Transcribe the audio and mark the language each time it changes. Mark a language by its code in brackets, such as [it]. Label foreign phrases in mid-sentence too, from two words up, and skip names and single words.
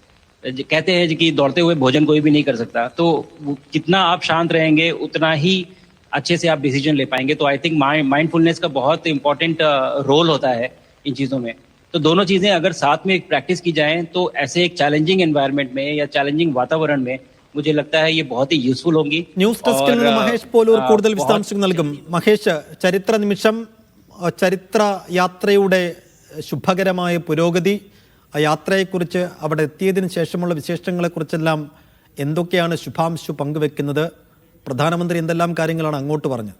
[hi] कहते हैं कि दौड़ते हुए भोजन कोई भी नहीं कर सकता, तो जितना आप शांत रहेंगे उतना ही अच्छे से आप डिसीजन ले पाएंगे. तो [en] I think [hi] माइंडफुलनेस का बहुत [en] important role [hi] होता है इन चीज़ों में. तो दोनों चीज़ें अगर साथ में एक प्रैक्टिस की जाएं तो ऐसे एक [en] challenging environment [hi] में या चैलेंजिंग वातावरण में मुझे लगता है ये बहुत ही यूजफुल होंगी. [ml] ന്യൂസ് ഡെസ്കിൽ നിന്ന് മഹേഷ് പോലൂർ കൂടുതൽ വിശദാംശങ്ങൾ നൽകും. മഹേഷ്, ചരിത്ര നിമിഷം, ചരിത്ര യാത്രയുടെ ശുഭകരമായ പുരോഗതി, ആ യാത്രയെക്കുറിച്ച് അവിടെ എത്തിയതിന് ശേഷമുള്ള വിശേഷങ്ങളെക്കുറിച്ചെല്ലാം എന്തൊക്കെയാണ് ശുഭാംശു പങ്കുവെക്കുന്നത്? പ്രധാനമന്ത്രി എന്തെല്ലാം കാര്യങ്ങളാണ് അങ്ങോട്ട് പറഞ്ഞത്?